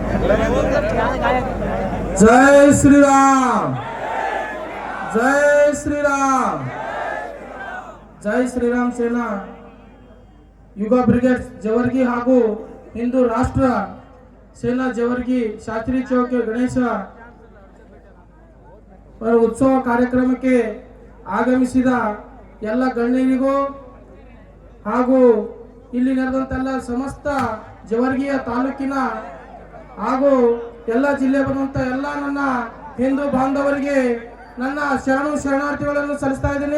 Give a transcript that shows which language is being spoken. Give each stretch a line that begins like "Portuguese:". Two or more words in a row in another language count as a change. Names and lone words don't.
Hindi: जय श्रीराम, जय श्रीराम, जय श्रीराम
Kannada: सेना युग ब्रिगेड जवर्गी ಹಾಗೂ ಹಿಂದೂ ರಾಷ್ಟ್ರ ಸೇನಾ ಜವರ್ಗಿ ಶಾಸ್ತ್ರಿ ಚೌಕ್ ಗಣೇಶ ಉತ್ಸವ ಕಾರ್ಯಕ್ರಮಕ್ಕೆ ಆಗಮಿಸಿದ ಎಲ್ಲ ಗಣ್ಯರಿಗೂ ಹಾಗೂ ಇಲ್ಲಿ ನಡೆದಂತೆಲ್ಲ ಸಮಸ್ತ ಜವರ್ಗಿಯ ತಾಲೂಕಿನ ಹಾಗೂ ಎಲ್ಲ ಜಿಲ್ಲೆ ಬಂದಂತ ಎಲ್ಲ ನನ್ನ ಹಿಂದೂ ಬಾಂಧವರಿಗೆ ನನ್ನ ಶರಣಾರ್ಥಿಗಳನ್ನು ಸಲ್ಲಿಸ್ತಾ ಇದ್ದೀನಿ.